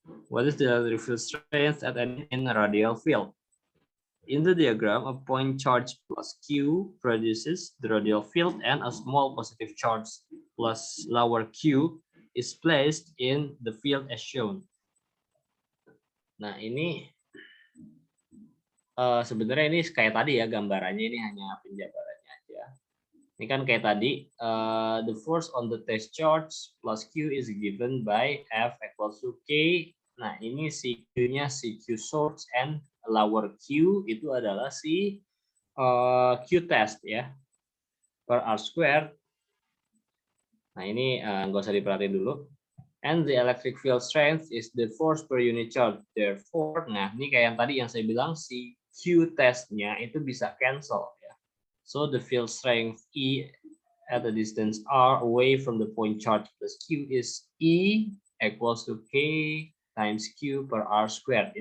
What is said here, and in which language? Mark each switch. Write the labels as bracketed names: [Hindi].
[English] What is the electric field strength at any in a radial field? In the diagram, a point charge plus Q produces the radial field, and a small positive charge plus lower Q is placed in the field as shown. [Indonesian] Nah, ini sebenarnya ini kayak tadi ya gambarannya, ini hanya penjabarannya aja. Ini kan kayak tadi, [English] the force on the test charge plus Q is given by F equals to K. [Indonesian] Nah, ini si Q-nya si Q source and lower Q itu adalah si Q test ya, per R squared. Nah, ini nggak usah diperhatiin dulu. [English] And the electric field strength is the force per unit charge. [Indonesian] Therefore, nah ini kayak yang tadi yang saya bilang, si Q testnya itu bisa cancel ya. [English] So the field strength E at a distance R away from the point charge plus Q is E equals to K times Q per R squared.